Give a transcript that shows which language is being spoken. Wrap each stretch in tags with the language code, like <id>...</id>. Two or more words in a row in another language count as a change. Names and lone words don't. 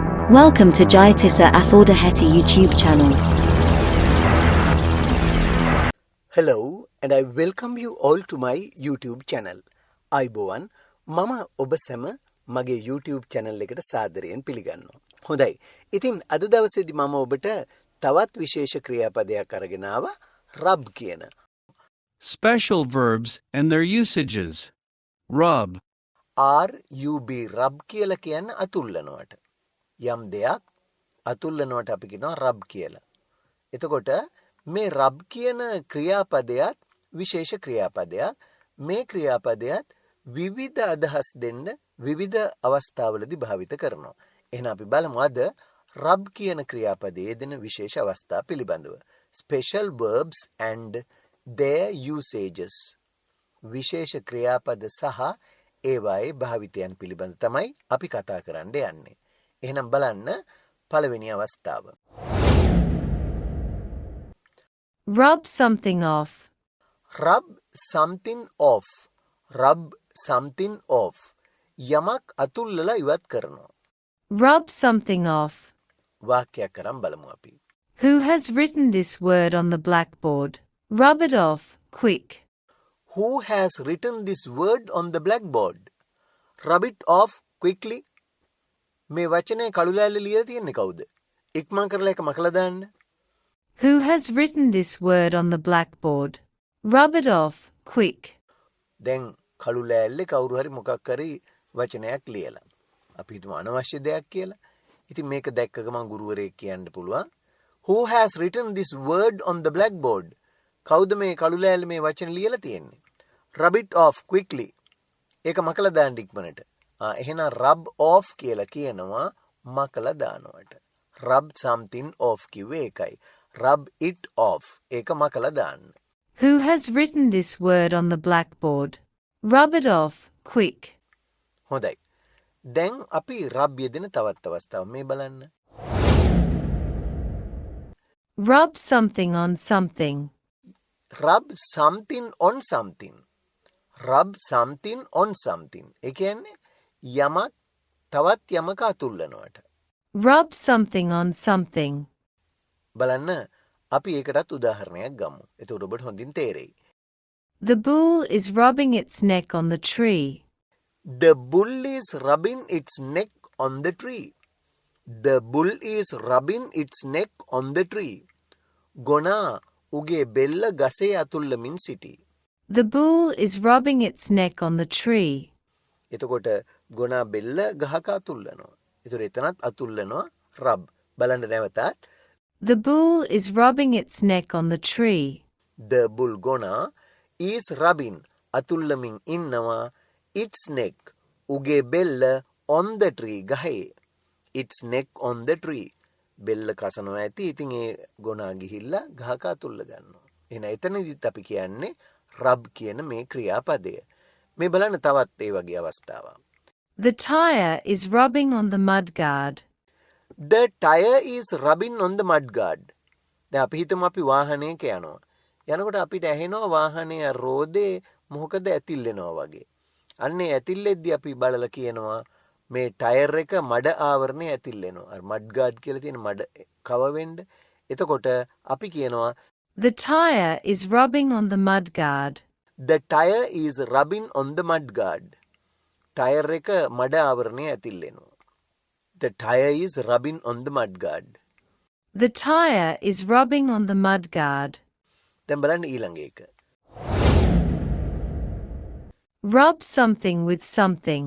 <en>Welcome to Jayatissa Athoda Hetty YouTube channel. Hello and I welcome you all to my YouTube channel.</en> <si>අයිබෝවන් මම ඔබ සැම මගේ YouTube channel එකට සාදරයෙන් පිළිගන්නවා. හොඳයි. ඉතින් අද දවසේදී මම ඔබට තවත් විශේෂ ක්‍රියාපදයක් අරගෙන ආවා rub කියන.</si> <en>Special verbs and their usages. Rub.</en> <si>RUB rub කියලා කියන්නේ අතුල්ලනවට. යම් දෙයක් අතුල්ලනවට අපි කියනවා rub කියලා. එතකොට මේ rub කියන ක්‍රියාපදයක් විශේෂ ක්‍රියාපදයක්. මේ ක්‍රියාපදයක් විවිධ අදහස් දෙන්න විවිධ අවස්ථාවලදී භාවිත කරනවා. එහෙනම් අපි බලමු අද rub කියන ක්‍රියාපදයේ දෙන විශේෂ අවස්ථා පිළිබඳව.</si> <en>Special verbs and their usages.</en> <si>විශේෂ ක්‍රියාපද සහ ඒවායේ භාවිතයන් පිළිබඳ තමයි අපි කතා කරන්න යන්නේ. එහෙනම් බලන්න පළවෙනි අවස්ථාව.</si> <en>Rub something off. Rub something off. Rub something off.</en> <si>යමක් අතුල්ලලා ඉවත් කරනවා.</si> <en>Rub something off.</en> <si>වාක්‍යයක් කරන් බලමු අපි.</si> <en>Who has written this word on the blackboard? Rub it off, quick. Who has written this word on the blackboard? Rub it off quickly.</en> <si>මේ වචනේ කළු ලෑල්ල ලියලා තියෙන්නේ කවුද? ඉක්මන් කරලා එක මකලා දාන්න.</si> <en>Who has written this word on the blackboard? Rub it off, quick.</en> <si>දැන් කළු ලෑල්ලේ කවුරු හරි මොකක් හරි වචනයක් ලියලා. අපි හිතමු අනවශ්‍ය දෙයක් කියලා. ඉතින් මේක දැක්ක ගමන් ගුරුවරයෙක් කියන්න පුළුවන්.</si> <en>Who has written this word on the blackboard?</en> <si>කවුද මේ කළු ලෑල්ලේ මේ වචන ලියලා තියෙන්නේ?</si> <en>Rub it off quickly.</en> <si>ඒක මකලා දාන්න ඉක්මනට. එහෙනම්</si> <en>rub off</en> <si>කියලා කියනවා මකලා දානවට.</si> <en>Rub something off</en> <si>කිව්වේ ඒකයි.</si> <en>Rub it off.</en> <si>ඒක මකලා දාන්න.</si> <en>Who has written this word on the blackboard? Rub it off, quick.</en> <si>හොඳයි. දැන් අපි rub යෙදෙන තවත් අවස්ථාවක් මේ බලන්න.</si> <en>Rub something on something. Rub something on something. Rub something on something.</en> <si>ඒ කියන්නේ යමක් තවත් යමක අතුල්ලනවට.</si> <en>Rub something on something.</en> <si>බලන්න අපි ඒකටත් උදාහරණයක් ගමු. එතකොට ඔබට හොඳින් තේරෙයි.</si> <en>The bull is rubbing its neck on the tree. The bull is rubbing its neck on the tree. The bull is rubbing its neck on the tree.</en> <si>ගොනා උගේ බෙල්ල ගසේ අතුල්ලමින් සිටී.</si> <en>The bull is rubbing its neck on the tree.</en> <si>එතකොට ගොනා බෙල්ල ගහක අතුල්ලනවා. ඒතර එතනත් අතුල්ලනවා rub. බලන්න නැවතත්.</si> <en>The bull is rubbing its neck on the tree. The bull ගොනා is rubbing</en> <si>අතුල්ලමින් ඉන්නවා</si> <en>its neck</en> <si>උගේ බෙල්ල</si> <en>on the tree ගහේ. Its neck on the tree.</en> <si>බෙල්ල කසනවා ඇති. ඉතින් ඒ ගොනා ගිහිල්ලා ගහක අතුල්ල ගන්නවා. එහෙනම් එතනදිත් අපි කියන්නේ rub කියන මේ ක්‍රියාපදය. මේ බලන්න තවත් ඒ වගේ අවස්ථාවක්.</si> <en>The tire is rubbing on the mudguard. The tire is rubbing on the mudguard.</en> <si>දැන් අපි හිතමු අපි වාහනයක යනවා. යනකොට අපිට ඇහෙනවා වාහනයේ රෝදේ මොකද ඇතිල්ලෙනවා වගේ. අන්නේ ඇතිල්ලෙද්දී අපි බලලා කියනවා මේ ටයර් එක මඩ ආවරණය ඇතිල්ලෙනවා. අර මඩ්ගාඩ් කියලා තියෙන මඩ කව වෙන්න. එතකොට අපි කියනවා</si> <en>The tire is rubbing on the mudguard. The tire is rubbing on the mudguard.</en> <si>ටයර් එක මඩ ආවරණය ඇතිල්ලෙනවා.</si> <en>The tire is rubbing on the mudguard. The tire is rubbing on the mudguard.</en> <si>දැන් බලන්න ඊළඟ එක.</si> <en>Rub something with something.</en>